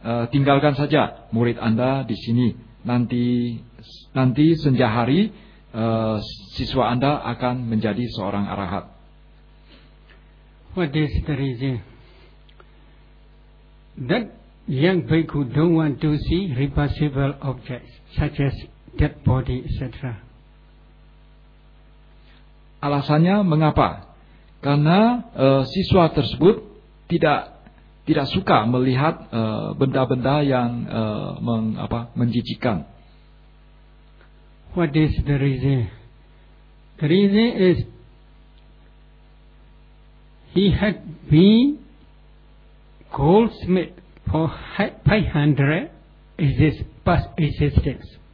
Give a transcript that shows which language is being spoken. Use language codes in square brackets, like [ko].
[id] tinggalkan saja murid Anda di sini. Nanti senja hari siswa Anda akan menjadi seorang arahat. [en] What is the reason? That young people don't want to see repulsive objects such as dead body, etc. [id] Alasannya mengapa? Karena siswa tersebut tidak suka melihat benda-benda yang menjijikkan. [en] What is the reason? The reason is he had been goldsmith for 500 his past existence.